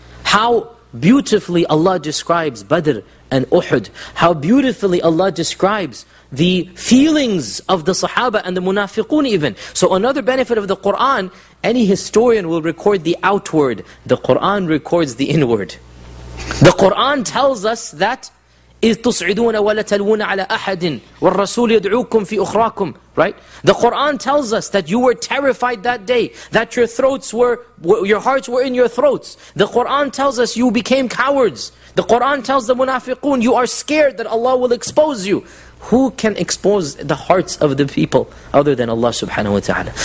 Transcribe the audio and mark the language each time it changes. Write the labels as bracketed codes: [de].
[en] How beautifully Allah describes Badr and Uhud. How beautifully Allah describes the feelings of the Sahaba and the Munafiqun even. So another benefit of the Qur'an, any historian will record the outward. The Qur'an records the inward. The Qur'an tells us that [ar] إذ تصعدون ولا تلون على أحد والرسول يدعوكم في أخراكم. [en] Right? The Quran tells us that you were terrified that day, that your throats were, your hearts were in your throats. The Quran tells us you became cowards. The Quran tells the munafiqun, you are scared that Allah will expose you. Who can expose the hearts of the people other than Allah subhanahu wa ta'ala?